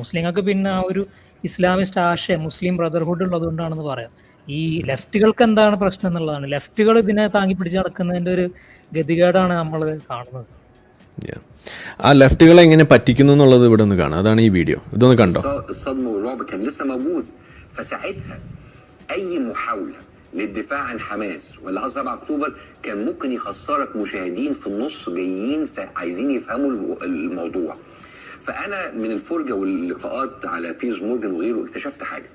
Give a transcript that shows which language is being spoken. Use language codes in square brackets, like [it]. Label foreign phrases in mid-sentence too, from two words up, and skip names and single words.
[ml] മുസ്ലിങ്ങൾക്ക് പിന്നെ ആ ഒരു ഇസ്ലാമിസ്റ്റ് ആശയം, മുസ്ലിം ബ്രദർഹുഡ് ഉള്ളതുകൊണ്ടാണെന്ന് പറയാം. ഈ ലെഫ്റ്റുകൾക്ക് എന്താണ് പ്രശ്നം എന്നുള്ളതാണ്. ലെഫ്റ്റുകൾ ഇതിനെ താങ്ങി പിടിച്ച് നടക്കുന്നതിൻ്റെ ഒരു ഗതികേടാണ് നമ്മൾ കാണുന്നത്. ആ ലെഫ്റ്റുകളെ എങ്ങനെ പറ്റിക്കുന്നു എന്നുള്ളത് ഇവിടെ ഒന്ന് കാണാം. അതാണ് ഈ വീഡിയോ, ഇതൊന്ന് കണ്ടോ. [ar] للدفاع عن حماس واللي حصل 7 اكتوبر كان ممكن يخسرك مشاهدين في النص جايين عايزين يفهموا الموضوع. فانا من الفرجه واللقاءات على بيرس مورجان وغيره اكتشفت حاجه.